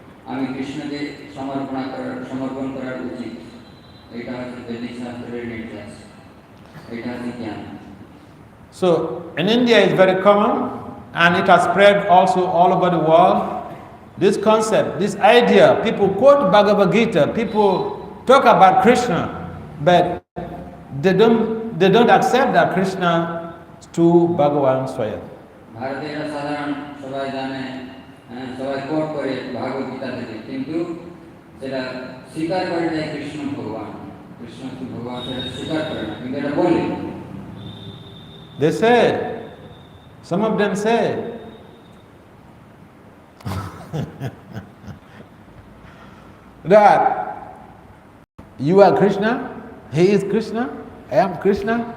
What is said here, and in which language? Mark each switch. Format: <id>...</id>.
<bn>আমি কৃষ্ণকে সমর্পণ করার উচিত, এটা হচ্ছে বৈদিক শাস্ত্রের নির্দেশ, এটা হচ্ছে জ্ঞান।</bn> <en>So in India it's very common and it has spread also all over the world. This concept, this idea, people quote Bhagavad Gita, people talk about Krishna, but they don't accept that Krishna is true Bhagavan Swayam.</en> <bn>ভারতীয়রা সাধারণ সবাই জানে, সবাই coat করে ভাগবত গীতা থেকে, কিন্তু সেটা স্বীকার করে না কৃষ্ণ ভগবান, কৃষ্ণ ভগবান সেটা স্বীকার করে না, কিন্তু এটা বলে।</bn> <en>They say, some of them say, that you are Krishna, he is Krishna, I am Krishna.</en>